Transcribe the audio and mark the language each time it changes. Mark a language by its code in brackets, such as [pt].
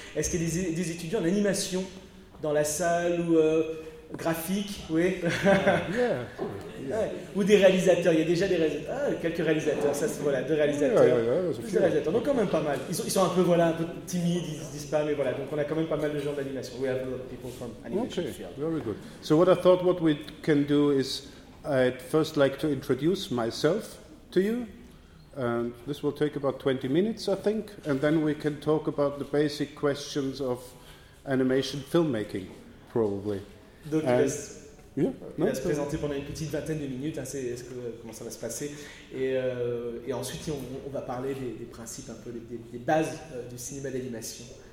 [fr] Est-ce qu'il y a des étudiants en animation dans la salle ou graphique, oui. [en] Yeah. [fr] Ouais. Ou des réalisateurs, il y a déjà des réalisateurs. Ah, quelques réalisateurs, ça c'est voilà, deux réalisateurs. [en] Yeah, yeah, [fr] plus de réalisateurs, donc quand même pas mal. Ils sont un peu, voilà, un peu timides, ils ne se disent pas, mais voilà, donc on a quand même pas mal de gens d'animation. [en] We have a lot of people from animation. Okay, very good. So what I thought what we can do is, I'd first like to introduce myself to you. And this will take about 20 minutes, I think. And then we can talk about the basic questions of animation filmmaking, probably. [fr] Donc, il va se présenter pendant une petite vingtaine de minutes, hein, comment ça va se passer. Et ensuite, on va parler des principes, un peu des bases du cinéma d'animation.